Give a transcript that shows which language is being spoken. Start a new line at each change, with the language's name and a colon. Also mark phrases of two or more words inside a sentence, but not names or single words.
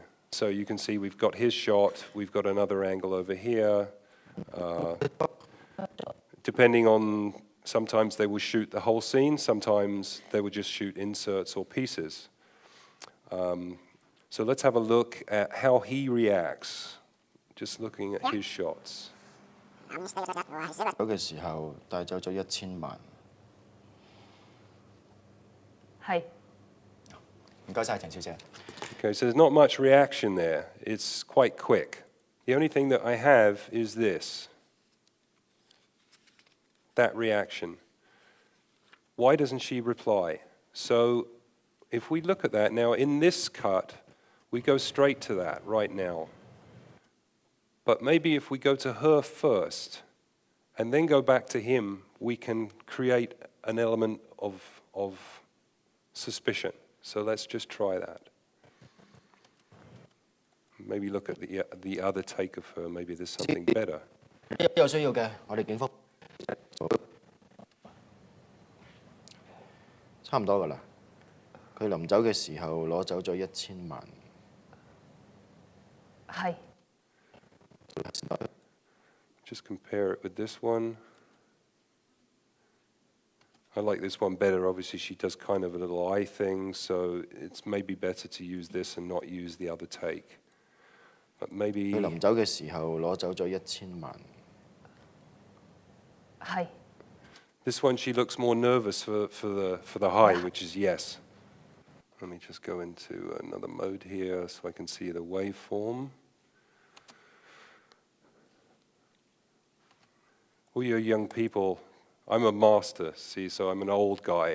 English: So you can see we've got his shot, we've got another angle over here. depending on, sometimes they will shoot the whole scene, sometimes they will just shoot inserts or pieces. So let's have a look at how he reacts, just looking at his shots.
Cantonese: 走嘅時候帶走咗1000萬。係。唔該晒，陳小姐。
English: Okay, so there's not much reaction there. It's quite quick. The only thing that I have is this. That reaction. Why doesn't she reply? So if we look at that now, in this cut, we go straight to that right now. But maybe if we go to her first and then go back to him, we can create an element of suspicion. So let's just try that. Maybe look at the other take of her. Maybe there's something better.
Cantonese: 有需要嘅，我哋警方差唔多㗎啦。佢臨走嘅時候攞走咗1000萬。係。
English: Just compare it with this one. I like this one better. Obviously, she does kind of a little eye thing, so it's maybe better to use this and not use the other take. But maybe...
Cantonese: 佢臨走嘅時候攞走咗1000萬。係。
English: This one, she looks more nervous for the high, which is yes. Let me just go into another mode here so I can see the waveform. All you young people, I'm a master, see, so I'm an old guy.